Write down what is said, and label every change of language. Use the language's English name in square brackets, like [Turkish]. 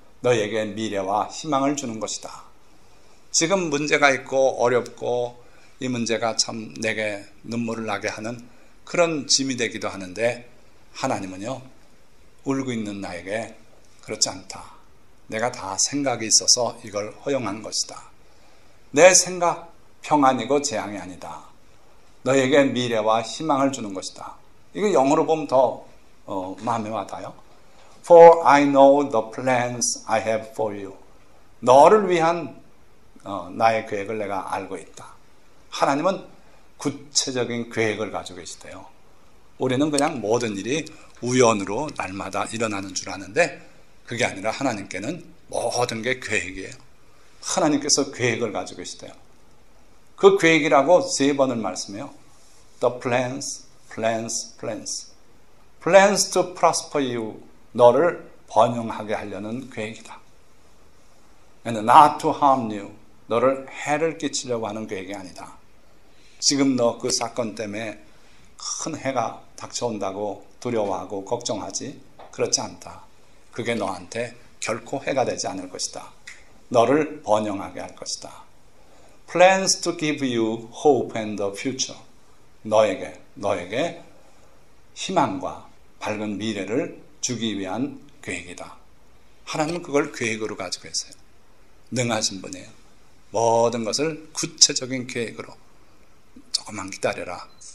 [Korean] 너희에게 미래와 희망을 주는 것이다. 지금 문제가 있고 어렵고 이 문제가 참 내게 눈물을 나게 하는 그런 짐이 되기도 하는데 하나님은요, 울고 있는 나에게 그렇지 않다. 내가 다 생각이 있어서 이걸 허용한 것이다. 내 생각 평안이고 재앙이 아니다. 너에게 미래와 희망을 주는 것이다. 이거 영어로 보면 더 마음에 와닿아요. [English] For I know the plans I have for you. [Korean] 너를 위한 나의 계획을 내가 알고 있다. 하나님은 구체적인 계획을 가지고 계시대요. 우리는 그냥 모든 일이 우연으로 날마다 일어나는 줄 아는데 그게 아니라 하나님께는 모든 게 계획이에요. 하나님께서 계획을 가지고 계시대요. 그 계획이라고 3번을 말씀해요. [English] The plans, plans, plans. Plans to prosper you. [Korean] 너를 번영하게 하려는 계획이다. [English] And not to harm you. [Korean] 너를 해를 끼치려고 하는 계획이 아니다. 지금 너 그 사건 때문에 큰 해가 닥쳐온다고 두려워하고 걱정하지? 그렇지 않다. 그게 너한테 결코 해가 되지 않을 것이다. 너를 번영하게 할 것이다. [English] Plans to give you hope and the future. [Korean] 너에게 희망과 밝은 미래를 주기 위한 계획이다. 하나님은 그걸 계획으로 가지고 계세요. 능하신 분이에요. 모든 것을 구체적인 계획으로 조금만 기다려라.